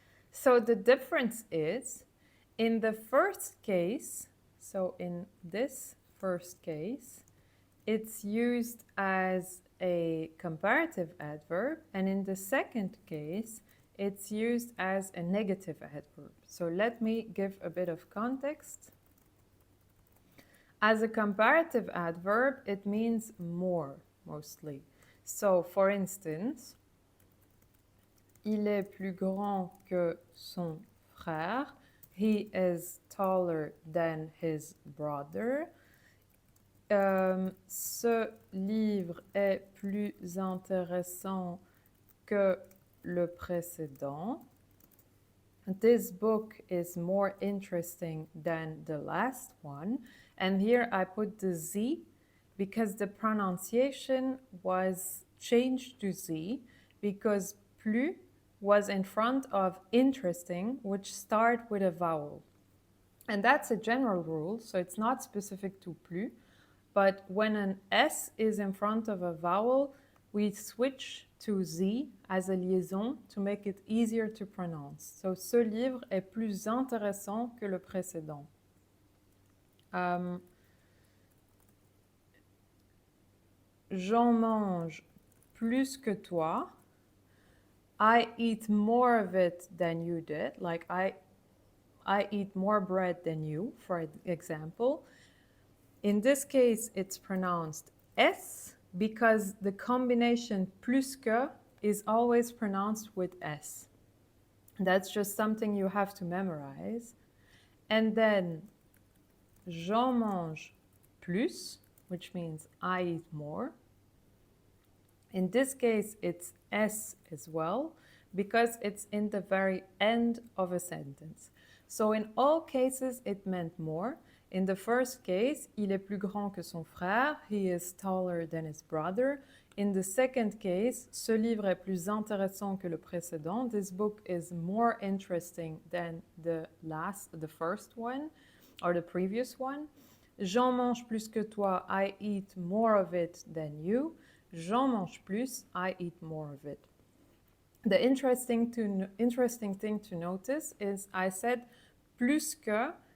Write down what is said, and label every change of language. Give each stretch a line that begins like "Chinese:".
English: So the difference is in the first case, so in this first case, it's used as a comparative adverb, and in the second case, it's used as a negative adverb. So let me give a bit of context. As a comparative adverb, it means more, mostly.
French: So, for instance, il est plus grand que son frère.
English: He is taller than his brother.
French: Ce livre est plus intéressant que le précédent.
English: This book is more interesting than the last one. And here I put the Z because the pronunciation was changed to Z because plus was in front of interesting, which start with a vowel. And that's a general rule, so it's not specific to plus. But when an S is in front of a vowel, we switch to Z as a liaison to make it easier to pronounce.
French: So, ce livre est plus intéressant que le précédent. J'en mange plus que toi.
English: I eat more of it than you did. Like I eat more bread than you, for example. In this case, it's pronounced S because the combination plus que is always pronounced with S. That's just something you have to memorize. And then,
French: j'en mange plus,
English: which means I eat more. In this case, it's S as well because it's in the very end of a sentence. So in all cases, it meant more. In the first case,
French: il est plus grand que son frère.
English: He is taller than his brother. In the second case,
French: ce livre est plus intéressant que le précédent.
English: This book is more interesting than the first one, or the previous one.
French: J'en mange plus que toi.
English: I eat more of it than you.
French: J'en mange plus.
English: I eat more of it. The interesting thing to notice is I said plus que.